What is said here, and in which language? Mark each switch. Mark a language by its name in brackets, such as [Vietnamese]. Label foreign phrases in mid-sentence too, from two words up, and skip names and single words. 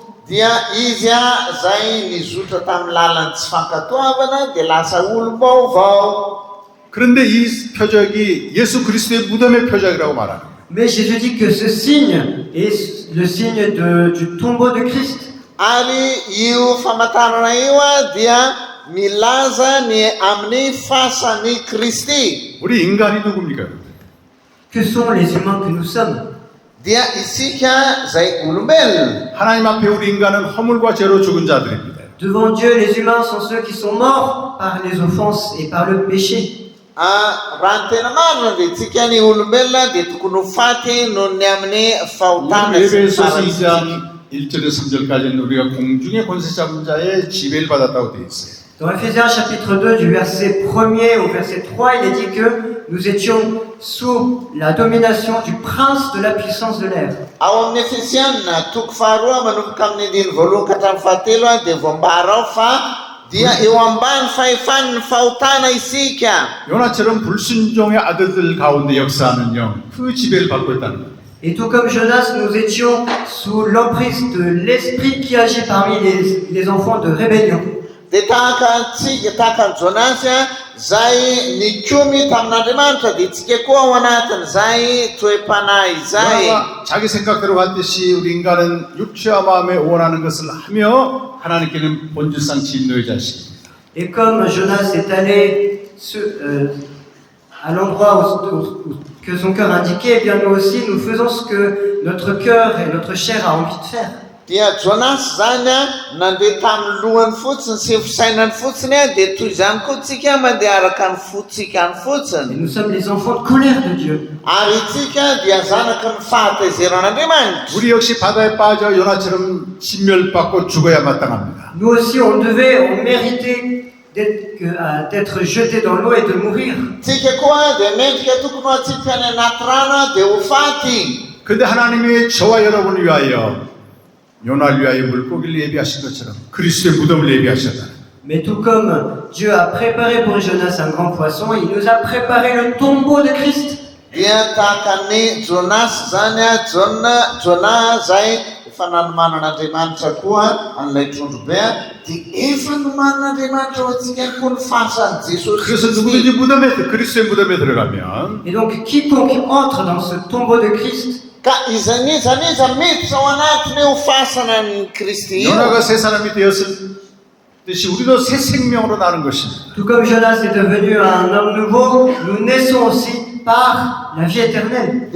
[Malagasy] Dia izy zay nizotra tamin'ny lalan'ny tsy fankatoavana dia lasa olo-baovao. [Korean] 그런데 이 표적이 예수 그리스도의 무덤의 표적이라고 말합니다. [French] Mais Jésus dit que ce signe est le signe du tombeau de Christ. [Malagasy] Ary io famantarana io dia milaza ny amin'ny fasan'ny Kristy. [Korean] 우리 인간이 누굽니까? [French] Que sont les humains que nous sommes? [Malagasy] Dia isika zay olombelona. [Korean] 하나님 앞에 우리 인간은 허물과 죄로 죽은 자들입니다. [French] Devant Dieu, les humains sont ceux qui sont morts par les offenses et par le péché. [Malagasy] Raha ny tena marina dia tsika ny olombelona dia tokony ho faty noho ny amin'ny fahotana sy ny 에베소서 farantsika. [Korean] 2장 1절에서 3절까지는 우리가 공중의 권세 잡은 자의 지배를 받았다고 되어 있어요. [French] Dans Ephésiens chapitre 2, du verset 1er au verset 3, il est dit que nous étions sous la domination du prince de la puissance de l'air. [Malagasy] Ao amin'ny Efesiana toko faharoa manomboka amin'ny andiny voalohany ka hatramin'ny fahatelo dia voambara ao fa dia eo ambany fahefan'ny fahotana isika. [Korean] 요나처럼 불순종의 아들들 가운데 역사하는 영, 그 지배를 받고 있다는 거예요. [French] Et tout comme Jonas, nous étions sous l'emprise de l'esprit qui agit parmi les enfants de rébellion. [Malagasy] Dia tahaka antsika, tahaka ny Jonasy zay nikomy tamin'Andriamanitra dia tsika koa ao anatin'izay toe-panahy izay. [Korean] 요나가 자기 생각대로 갔듯이 우리 인간은 육체와 마음에 원하는 것을 하며 하나님께는 본질상 진노의 자식입니다. [French] Et comme Jonas est allé à l'endroit que son cœur indiquait, eh bien nous aussi nous faisons ce que notre cœur et notre chair a envie de faire. [Malagasy] Dia Jonas zany nandeha tamin'ny lohany fotsiny sy fisainany fotsiny dia toy izany koa tsika mandeha araka ny fotsikany [French] Et [Malagasy] fotsiny. [French] nous sommes les enfants de colère de Dieu. [Malagasy] Ary tsika dia zanaka ny fahataizeran'Andriamanitra. [Korean] 우리 역시 바다에 빠져 요나처럼 진멸받고 죽어야 마땅합니다. [French] Nous aussi on méritait d'être jetés dans l'eau et de mourir. [Malagasy] Tsika koa dia mendrika tokony ho atsipika any anaty rano dia ho faty. [Korean] 근데 하나님이 저와 여러분을 위하여 요나를 위하여 물고기를 예비하신 것처럼 그리스도의 무덤을 예비하셨다. [French] Mais tout comme Dieu a préparé pour Jonas un grand poisson, il nous a préparé le tombeau de Christ. [Malagasy] Dia tahaka ny Jonas zany a, Jona zay efa nanomanan'Andriamanitra koa an'ilay trondro be a, dia efa nomanan'Andriamanitra ho antsika ihany koa ny fahasan'i Jesosy [Korean] 그래서 [Malagasy] Kristy. [Korean] 누구든지 무덤에 그리스도의 무덤에 들어가면 [French] Et donc, quiconque entre dans ce tombeau de Christ, [Malagasy] Ka izaniza miditra ao anatiny io fahasanan'i Kristy io. [Korean] 요나가 새 사람이 되었듯이 우리도 새 생명으로 나는 것입니다. [French] tout comme Jonas est devenu un homme nouveau, nous naissons aussi par la vie éternelle.